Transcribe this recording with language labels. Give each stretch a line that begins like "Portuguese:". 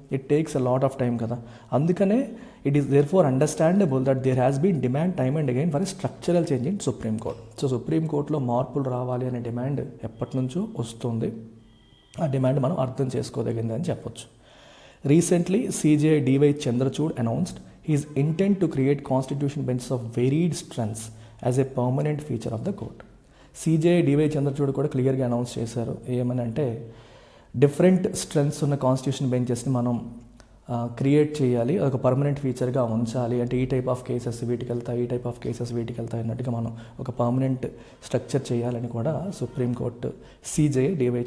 English: It takes a lot of time కదా. అందుకనే it is therefore understandable that there has been demand time and again for a structural change in supreme court.
Telugu: So సుప్రీంకోర్టులో మార్పులు రావాలి అనే demand ఎప్పటి నుంచో వస్తుంది. ఆ డిమాండ్ మనం అర్థం చేసుకోదగింది అని చెప్పొచ్చు.
English: Recently CJI D.Y. Chandrachud announced his intent to create constitution benches of varied strengths as a permanent feature of the court. CJI D.Y.
Telugu: Chandrachud కూడా క్లియర్గా అనౌన్స్ చేశారు. ఏమని అంటే డిఫరెంట్ స్ట్రెంగ్స్ ఉన్న కాన్స్టిట్యూషన్ బెంచెస్ని మనం క్రియేట్ చేయాలి, అదొక పర్మనెంట్ ఫీచర్గా ఉంచాలి. అంటే ఈ టైప్ ఆఫ్ కేసెస్ వీటికి వెళ్తాయి, ఈ టైప్ ఆఫ్ కేసెస్ వీటికి వెళ్తాయి అన్నట్టుగా మనం ఒక పర్మనెంట్ స్ట్రక్చర్ చేయాలని కూడా సుప్రీంకోర్టు CJI D.Y.